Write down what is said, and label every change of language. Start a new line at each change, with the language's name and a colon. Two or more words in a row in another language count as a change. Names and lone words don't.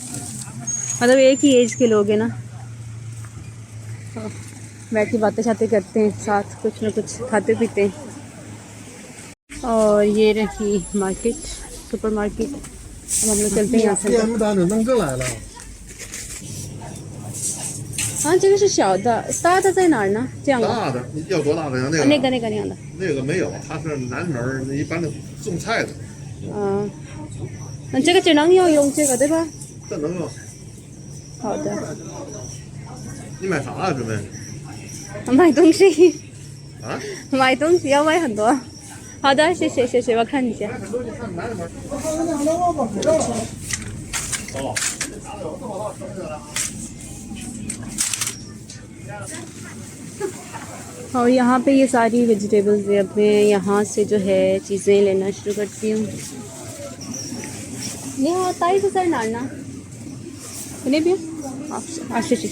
Hindi: मतलब एक ही एज के लोग हैं ना, तो बैठ के बातें शातें करते हैं, साथ कुछ ना कुछ खाते पीते हैं। और ये रही मार्केट,
English: super market.
Hindi: अब हम लोग चलते हैं यहाँ से। हाँ,
Chinese: 这个是小的，大的在哪儿呢？这样的。大的要多大的呀？那个那样的。那个没有，它是南门一般的种菜的。嗯，那这个只能用这个对吧？这能用。好的。你买啥啊？准备？买东西。啊？买东西要买很多。好的，谢谢谢谢，我看一下。
Hindi: और यहाँ पे ये सारी वेजिटेबल्स है, अब मैं यहाँ से जो है चीज़ें लेना शुरू करती हूँ। नहीं होता है तो सर नाना नहीं भी अच्छा जी।